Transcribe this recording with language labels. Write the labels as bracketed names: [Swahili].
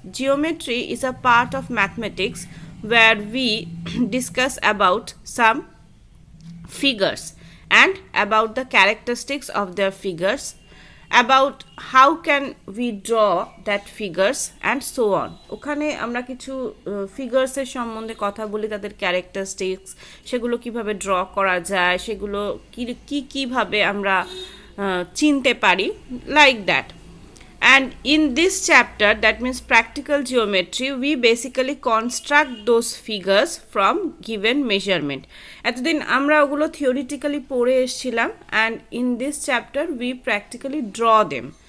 [English] Geometry is a part of mathematics where we discuss about some figures and about the characteristics of their figures, about how can we draw that figures and so on. [Bangla] ওখানে আমরা কিছু ফিগার্সের সম্বন্ধে কথা বলি, তাদের characteristics, সেগুলো কিভাবে draw করা যায়, সেগুলো কিভাবে আমরা চিনতে পারি, [English] Like that. And in this chapter, that means practical geometry, we basically construct those figures from given measurement. [Bangla] এতদিন আমরা ওগুলো theoretically পড়ে এসেছিলাম, [English] and in this chapter we practically draw them.